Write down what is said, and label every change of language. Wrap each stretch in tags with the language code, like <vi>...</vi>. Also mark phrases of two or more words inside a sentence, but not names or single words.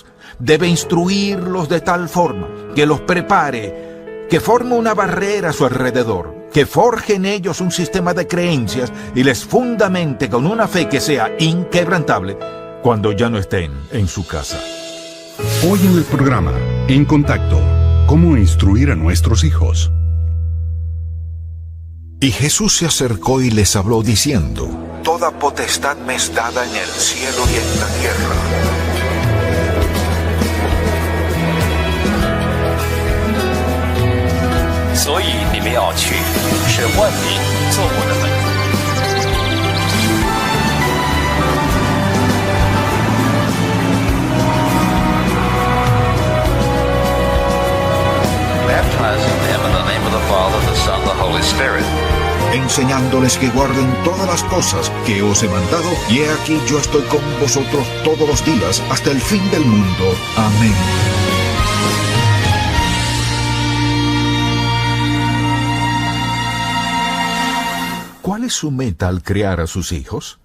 <es>Debe instruirlos de tal forma que los prepare, que forme una barrera a su alrededor, que forje en ellos un sistema de creencias y les fundamente con una fe que sea inquebrantable cuando ya no estén en su casa. Hoy en el programa, En Contacto, ¿cómo instruir a nuestros hijos? Y Jesús se acercó y les habló diciendo: Toda potestad me es dada en el cielo y en la tierra.</es> <zh>所以你们要去，使万民做我的门徒。</zh> <en>Baptizing them in the name of the Father, the Son, the Holy Spirit.</en> <es>Enseñándoles que guarden todas las cosas que os he mandado, y he aquí yo estoy con vosotros todos los días hasta el fin del mundo. Amén. ¿Cuál es su meta al criar a sus hijos?</es>